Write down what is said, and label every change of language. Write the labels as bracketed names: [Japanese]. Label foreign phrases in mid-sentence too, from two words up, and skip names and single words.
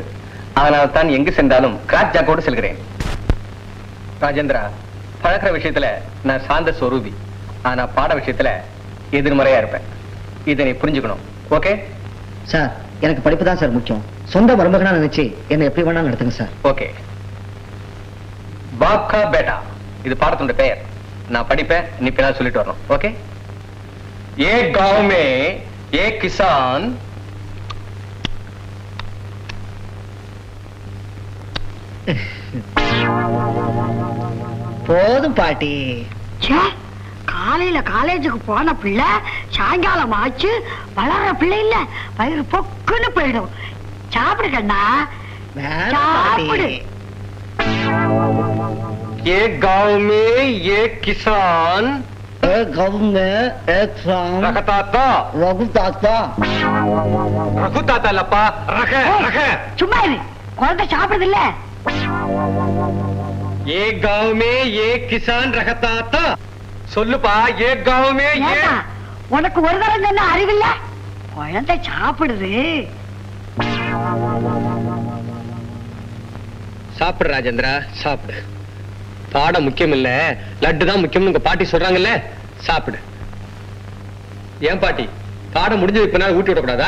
[Tamil] அதனால் தான் எங்கு சென்றாலும் கிராக் ஜாக்கோடு செல்கிறேன். ராஜேந்திரா, பழக்கிற விஷயத்துல நான் சாந்த ஸ்வரூபி, ஆனா பாட விஷயத்துல எதிர்மறையா இருப்பேன். இதை நீ புரிஞ்சுக்கணும். ஓகே சார், எனக்கு படிப்பு தான் சார் முக்கியம். சொந்த மருமகனா நினைச்சு என்ன எப்படி வேணா நடத்துங்க சார். ஓகே. [Hindi] बाप का बेटा, [Tamil] இது பாடத்தோட பெயர். நான் படிப்பேன், நீ பின்னால் சொல்லிட்டு வரணும். [Hindi] ஓகே? ஏ गांव में एक किसान [Tamil] போதும் பாட்டி. காலையில காலேஜுக்கு போன பிள்ளை சாயங்காலம் ஆச்சு வளர்ற பிள்ளை இல்ல, வயிறு பொக்குன்னு போயிடும். சாப்பிடு கண்ணா, சாப்பிடு. [Hindi] ये गांव में एक किसान रघुताता लपा रख रख [Tamil] சும்மா இரு, குழந்தை சாப்பிடுது இல்ல. [Hindi] ये गांव में एक किसान रखता சொல்லுப்பா. ये गांव में ये [Tamil] உனக்கு ஒரு தரம் சொன்ன அறிவில்ல, குழந்தை சாப்பிடுது. சாப்பிடு ராஜேந்திரா, சாப்பிடு. பாடம் முக்கியம் இல்ல, லட்டு தான் முக்கியம். உங்க பாட்டி சொல்றாங்கல்ல, சாப்பிடு. ஏன் பாட்டி, பாடம் முடிஞ்சது இப்ப நான் ஊட்டி விடக்கூடாதா?